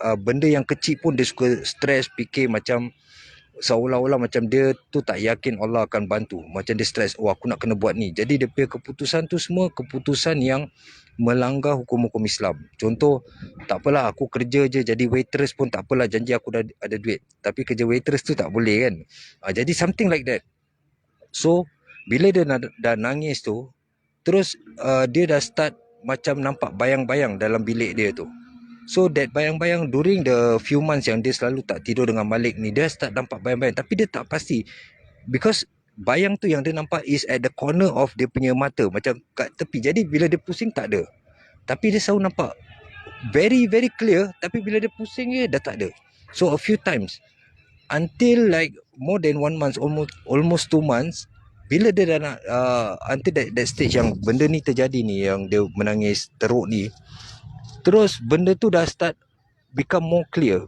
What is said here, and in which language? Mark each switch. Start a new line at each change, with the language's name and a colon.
Malay: Benda yang kecil pun dia suka stress, fikir macam seolah-olah macam dia tu tak yakin Allah akan bantu. Macam dia stress, aku nak kena buat ni. Jadi dia punya keputusan tu semua keputusan yang melanggar hukum-hukum Islam. Contoh, tak apalah aku kerja je jadi waitress pun tak apalah, janji aku dah ada duit. Tapi kerja waitress tu tak boleh kan. Jadi
English: something like that.
Malay: So bila dia dah nangis tu, terus dia dah start macam nampak bayang-bayang dalam bilik dia tu.
English: So that
Malay: bayang-bayang
English: during the few months
Malay: yang dia selalu tak tidur dengan Malik ni, dia start nampak bayang-bayang. Tapi dia tak pasti.
English: Because
Malay: bayang tu yang dia nampak
English: is at the corner of
Malay: dia punya mata. Macam kat tepi. Jadi bila dia pusing tak ada. Tapi dia selalu nampak
English: very very clear.
Malay: Tapi bila dia pusing je dah tak ada.
English: So a few times. Until like more than 1 month, almost 2 months.
Malay: Bila dia dah nak,
English: until that stage
Malay: yang benda ni terjadi ni, yang dia menangis teruk ni. Terus benda tu dah
English: start become more clear.